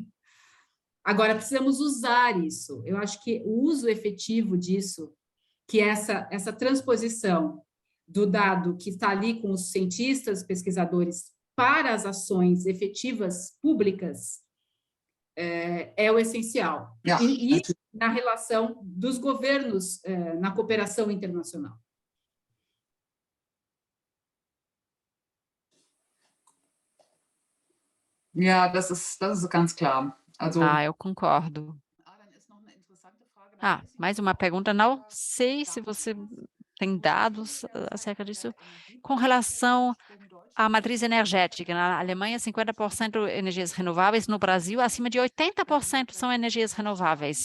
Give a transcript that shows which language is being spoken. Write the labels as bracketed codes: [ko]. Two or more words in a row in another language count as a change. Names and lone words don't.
[pt] Agora, precisamos usar isso. Eu acho que o uso efetivo disso, que é essa transposição do dado que está ali com os cientistas, pesquisadores, para as ações efetivas públicas, é o essencial. E na relação dos governos, na cooperação internacional. [de] Ja, das ist ganz klar. Also, [pt] Eu concordo. Mais uma pergunta. Não sei se você tem dados acerca disso. Com relação à matriz energética, na Alemanha, 50% energias renováveis, no Brasil, acima de 80% são energias renováveis.